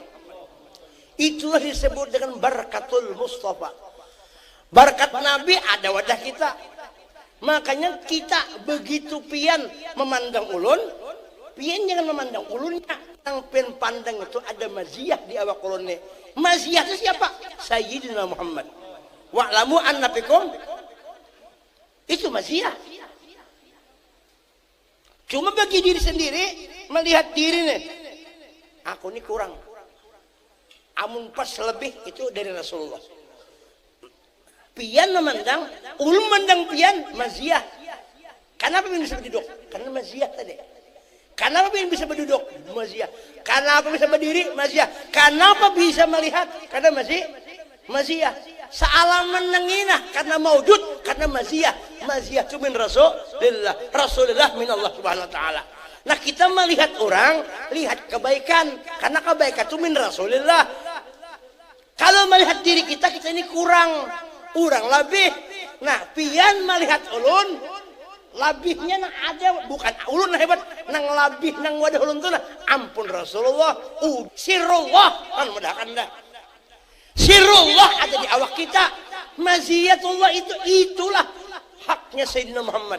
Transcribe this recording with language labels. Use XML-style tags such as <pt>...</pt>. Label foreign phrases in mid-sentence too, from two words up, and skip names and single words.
<bjn>Itulah disebut dengan</bjn> <ar>بركة المصطفى.</ar> <bjn>Barakat Nabi ada wadah kita. Makanya kita begitu pian memandang ulun, pian jangan memandang ulunnya. Yang pian pandang itu ada maziyah di awak ulunnya. Maziyah itu siapa?</bjn> <ar>سيدنا محمد. واعلموا أن فيكم,</ar> <bjn>itu maziyah. Cuma bagi diri sendiri melihat diri nih, aku ini kurang. Amun pas lebih itu dari Rasulullah. Pian memandang, ulun memandang pian maziyah. Kenapa pian bisa berduduk? Karena maziyah tadi. Kenapa pian bisa berduduk? Maziyah. Kenapa bisa berdiri? Maziyah. Kenapa bisa melihat? Karena maziyah. Sealaman nangina karena maujud, karena maziyah. Maziyah itu</bjn> <ar>من رسول الله من الله سبحانه وتعالى.</ar> <bjn>Nah, kita melihat orang, lihat kebaikan karena kebaikan itu</bjn> <ar>من رسول الله.</ar> <bjn>Kalau melihat diri kita ini kurang lebih. Nah, pian melihat ulun labihnya nang ada bukan ulun hebat nang labih nang wadah ulun tuh ampun Rasulullah sirullah kan mudahkan dah. Sirullah ada di awak kita. Maziyatullah itulah haknya Sayyidina Muhammad.</bjn>